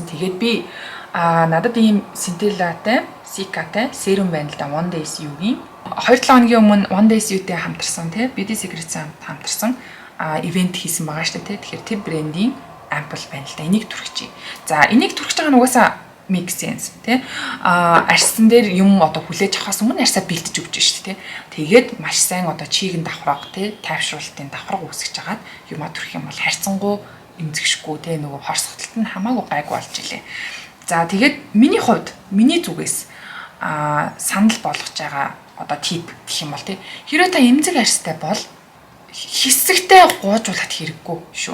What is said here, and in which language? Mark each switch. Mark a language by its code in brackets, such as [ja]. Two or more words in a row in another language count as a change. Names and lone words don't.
[mn] Тэгээд би надад ийм Centella-тай, Sika-тай серум байна л да, One Days U-гийн 2-7 хоногийн өмнө One Days U-тэй хамтарсан те Beauty Secrets-тэй хамтарсан ивент хийсэн байгаа шүү дээ те. Тэгэхээр тэр брендийн ампул байна л да. Энийг түрхчихье. За энийг түрхэж байгаа нь угаасаа [en] make sense [mn] тий. Арьсан дээр юм одоо хүлээж авахаас өмнө арьсаа бэлдэж өгч шүү дээ тий. Тэгээд маш сайн одоо чийгэн давхраг тий тайвшруулалтын давхраг үүсгэж хагаад юмаа түрх юм бол харьцангуй эмзэгшгүй тий нөгөө хорсголтод нь хамаагүй гайгүй болж илээ. За тэгээд миний хувьд миний зүгээс санал болгож байгаа одоо тип гэх юм бол тий хэрвээ та эмзэг арьстай бол хэсэгтэй гуужуулахад хэрэггүй шүү.